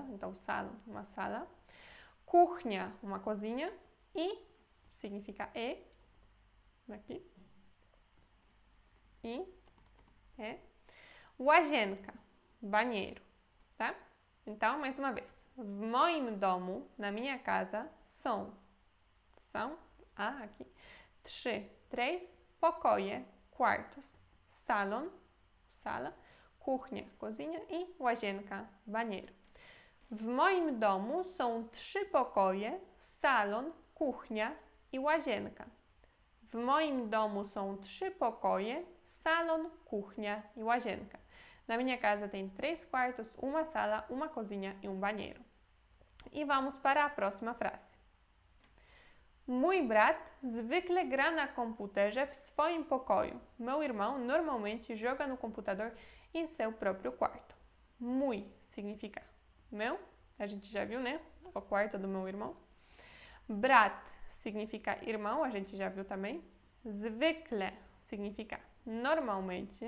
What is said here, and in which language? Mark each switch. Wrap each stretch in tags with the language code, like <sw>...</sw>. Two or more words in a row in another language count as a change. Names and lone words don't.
<pt>Então, sala, uma sala. Kuchnia, uma cozinha. E significa e. Aqui. E. É. Łazienka, banheiro, tá? Então, mais uma vez.</pt> <pl>W moim domu,</pl> <pt>na minha casa, são aqui, 3 pokoje, quartos, salon, sala, kuchnia, cozinha e łazienka, banheiro.</pt> <pl>W moim domu są 3 pokoje, salon, kuchnia i łazienka. W moim domu są 3 pokoje, salon, kuchnia i łazienka.</pl> <pt>Na minha casa tem 3 quartos, uma sala, uma cozinha e um banheiro. E vamos para a próxima frase.</pt> <pl>Mój brat zwykle gra na komputerze w swoim pokoju.</pl> <pt>Meu irmão normalmente joga no computador em seu próprio quarto. Mój significa meu, a gente já viu, né? O quarto do meu irmão. Brat significa irmão, a gente já viu também. Zwykle significa normalmente.</pt>